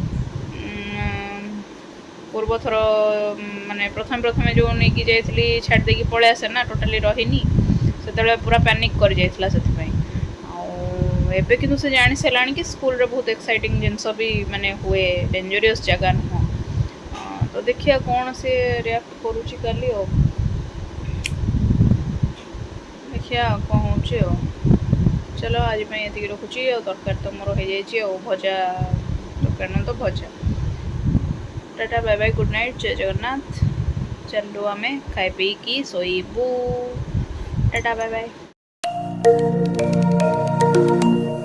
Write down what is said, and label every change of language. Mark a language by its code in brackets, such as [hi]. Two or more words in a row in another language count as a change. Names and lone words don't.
[or] ପୂର୍ବଥର ମାନେ ପ୍ରଥମେ ଯେଉଁ ନେଇକି ଯାଇଥିଲି ଛାଡ଼ି ଦେଇକି ପଳେଇ ଆସେ ନା ଟୋଟାଲି ରହିନି ସେତେବେଳେ ପୁରା ପ୍ୟାନିକ୍ କରିଯାଇଥିଲା ସେଥିପାଇଁ ଆଉ ଏବେ କିନ୍ତୁ ସେ ଜାଣି ସାରିଲାଣି କି ସ୍କୁଲରେ ବହୁତ ଏକ୍ସାଇଟିଂ ଜିନିଷ ବି ମାନେ ହୁଏ ଡେଞ୍ଜରିୟସ୍ ଜାଗା ନୁହଁ ତ ଦେଖିବା କ'ଣ ସେ ରିଆକ୍ଟ କରୁଛି କାଲି ଆଉ ଦେଖିବା କ'ଣ ହେଉଛି ଆଉ ଚାଲ ଆଜି ପାଇଁ ଏତିକି ରଖୁଛି ଆଉ ତରକାରୀ ତ ମୋର ହେଇଯାଇଛି ଆଉ ଭଜା ତରକାରୀ ନୁହଁ ତ ଭଜା [en] tata bye bye good night [or] ଜୟ ଜଗନ୍ନାଥ ଚାଲ ଆମେ ଖାଇ ପିଇକି ଶୋଇବୁ [en] tata bye bye.